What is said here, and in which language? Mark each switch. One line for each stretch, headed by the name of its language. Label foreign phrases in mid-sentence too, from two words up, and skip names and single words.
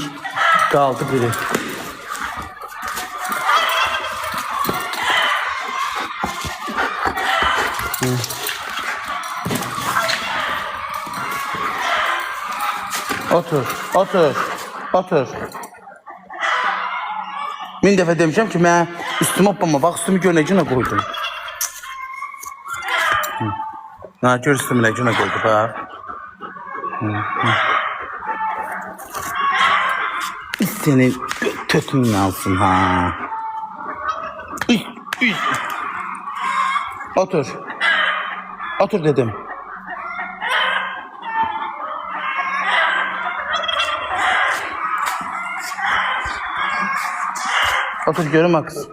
Azerbaijani: Qaldı biri. Otur, otur, otur. Min dəfə demişəm ki, mən üstümü hoppama, bax üstümü gör nə günə qoydum. Ha, gör üstümü nə günə qoydu, bax. Seni tötün yansın, ha. Otur. Otur dedim. Otur görüm ha kız.